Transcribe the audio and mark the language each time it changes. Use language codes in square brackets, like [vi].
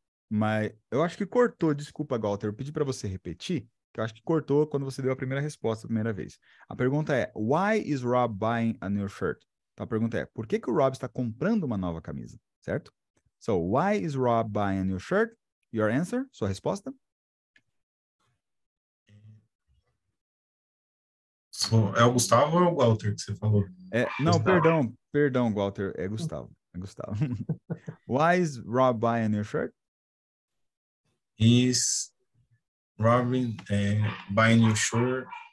[pt] Mas eu acho que cortou, desculpa, Walter, eu pedi para você repetir, que eu acho que cortou quando você deu a primeira resposta a primeira vez. A pergunta é, [en] why is Rob buying a new shirt? [pt] Então a pergunta é, por que o Rob está comprando uma nova camisa? Certo? [en] So, why is Rob buying a new shirt? Your answer? [pt] Sua resposta? É o Gustavo ou é o Walter que você falou? Não, Gustavo. perdão, Walter, é Gustavo. [en] Why is Rob buying a new shirt? He's Robin buying new shirt.